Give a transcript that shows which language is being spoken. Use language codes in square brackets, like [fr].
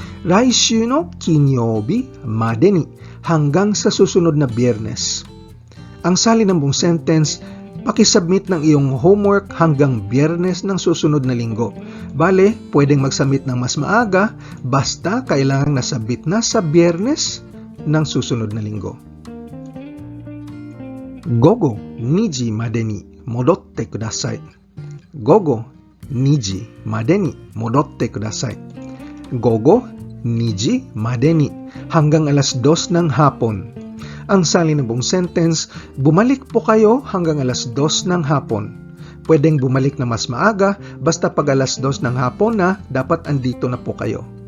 [ja] Raishū no kinyōbi made ni, [tl] hanggang sa susunod na Biyernes. Ang sali ng buong sentence, pakisubmit ng iyong homework hanggang Biyernes ng susunod na linggo. Bale, pwedeng magsubmit ng mas maaga, basta kailangang nasubmit na sa Biyernes ng susunod na linggo. [ja] Gogo 2時までに戻ってください。 Gogo 2時までに戻ってください。 Gogo 2時までに, [tl] hanggang alas 2 ng hapon. Ang sali ng buong sentence, bumalik po kayo hanggang alas 2 ng hapon. Pwedeng bumalik na mas maaga, basta pag alas 2 ng hapon na, dapat andito na po kayo.